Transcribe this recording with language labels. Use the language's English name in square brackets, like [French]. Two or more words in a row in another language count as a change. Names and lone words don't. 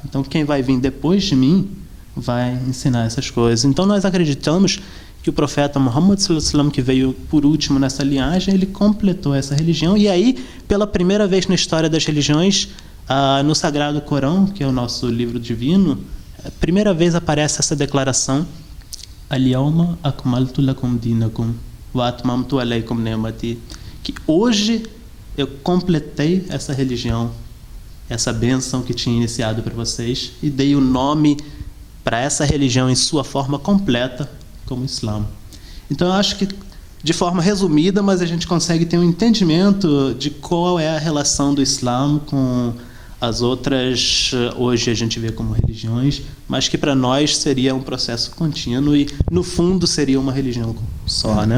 [Portuguese] Então, quem vai vir depois de mim vai ensinar essas coisas. Então, nós acreditamos que o profeta Muhammad, que veio por último nessa linhagem, ele completou essa religião. E aí, pela primeira vez na história das religiões, no Sagrado Corão, que é o nosso livro divino, a primeira vez aparece essa declaração: [Arabic] اليوم أكملت لكم دينكم وأتممت عليكم نعمتي, [Portuguese] que hoje eu completei essa religião, essa bênção que tinha iniciado para vocês, e dei o nome para essa religião em sua forma completa como Islã. Então eu acho que, de forma resumida, mas a gente consegue ter um entendimento de qual é a relação do Islã com as outras hoje a gente vê como religiões, mas que para nós seria um processo contínuo e, no fundo, seria uma religião só, né?